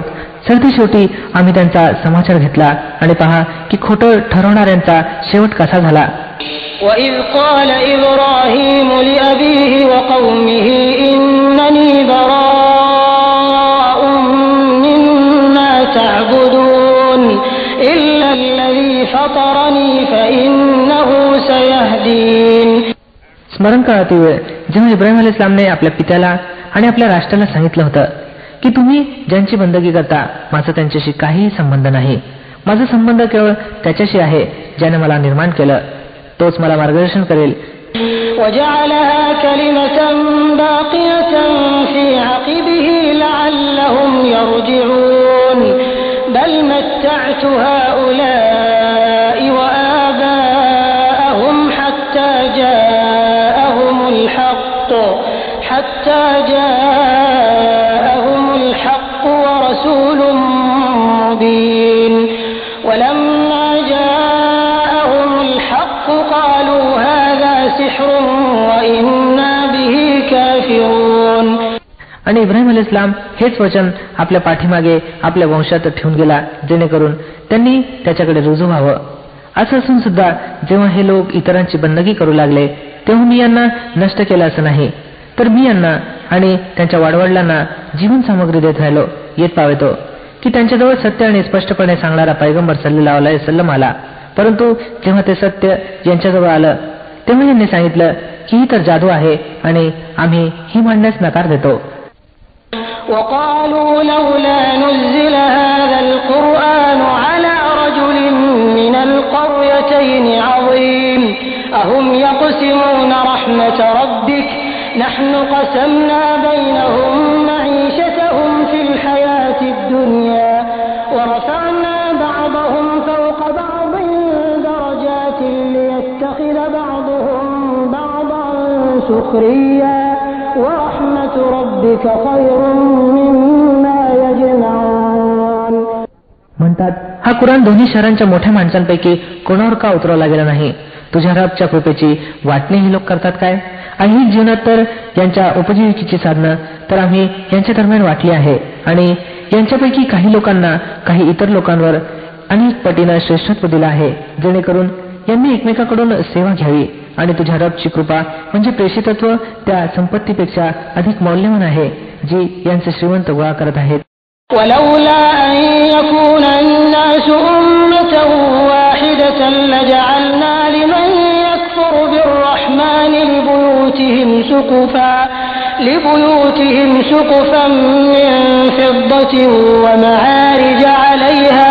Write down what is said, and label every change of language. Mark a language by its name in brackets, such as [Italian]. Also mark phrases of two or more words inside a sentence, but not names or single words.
[Marathi] सरतेशेवटी आम्ही त्यांचा समाचार घेतला आणि पहा की खोटं ठरवणाऱ्यांचा शेवट कसा झाला. [Arabic] وَإِذْ قَالَ إِبْرَاهِيمُ لِأَبِيهِ وَقَوْمِهِ إِنَّنِي بَرَاءٌ مِّمَّا تَعْبُدُونَ إِلَّا الَّذِي فَطَرَنِي فَإِنَّهُ سَيَهْدِينِ. [Marathi] स्मरण करा ती वेळ जेव्हा इब्राहिम अलैहिस्सलामने आपल्या पित्याला आणि आपल्या राष्ट्राला सांगितलं होतं की तुम्ही ज्यांची बंदगी करता माझा त्यांच्याशी काहीही संबंध नाही. माझा संबंध केवळ त्याच्याशी आहे ज्याने मला निर्माण केलं. तोच मला मार्गदर्शन करेल [Arabic] وجعلها كلمة باقية في عقبه لعلهم يرجعون بل متعت هؤلاء وآباءهم حتى جاءهم الحق ورسول مبين ولما جاءهم الحق قالوا هذا سحر وإنا به كافرون. [Marathi] आणि इब्राहिम अलैहिस्सलाम हेच वचन आपल्या पाठीमागे आपल्या वंशात ठेवून गेला जेणेकरून त्यांनी त्याच्याकडे रुजू व्हावं. असं असून सुद्धा जेव्हा हे लोक इतरांची बंदगी करू लागले तेव्हा मी यांना नष्ट केलं असं नाही, तर मी यांना आणि त्यांच्या वाडवडिलांना जीवन सामग्री देत राहिलो. येत पावेतो की त्यांच्याजवळ सत्य आणि स्पष्टपणे सांगणारा पैगंबर [Arabic] صلى الله عليه وسلم [Marathi] आला, परंतु जेव्हा ते सत्य यांच्याजवळ आलं तेव्हा यांनी सांगितलं की ही तर जादू आहे आणि आम्ही ही मांडण्यास नकार देतो. [Arabic] وقالوا لولا نزل هذا القرآن على رجل من القريتين عظيم أهم يقسمون رحمة ربك نحن قسمنا بينهم معيشتهم في الحياة الدنيا ورفعنا بعضهم فوق بعض درجات ليتخذ بعضهم بعضا سخريا ورحمة ربك خير مما يجمعون. [Marathi] म्हणतात हा कुराण दोन्ही शहरांच्या मोठ्या माणसांपैकी कोणावर का उतरवला गेला नाही? तुझ्या रबच्या कृपेची वाटणी हे लोक करतात काय? ऐहिक जीवनात तर यांच्या उपजीविकेची साधनं तर आम्ही यांच्या दरम्यान वाटली आहे आणि यांच्यापैकी काही लोकांना काही इतर लोकांवर अनेक पटीनं श्रेष्ठत्व दिलं आहे जेणेकरून यांनी एकमेकाकडून सेवा घ्यावी. आणि तुझ्या रबची कृपा म्हणजे प्रेषितत्व त्या संपत्तीपेक्षा अधिक मौल्यवान आहे जी यांचे श्रीमंत गोळा करत आहेत. [Arabic] ولولا أن يكون الناس أمة واحدة لجعلنا لمن يكفر بالرحمن لبيوتهم سقفا من فضة ومعارج عليها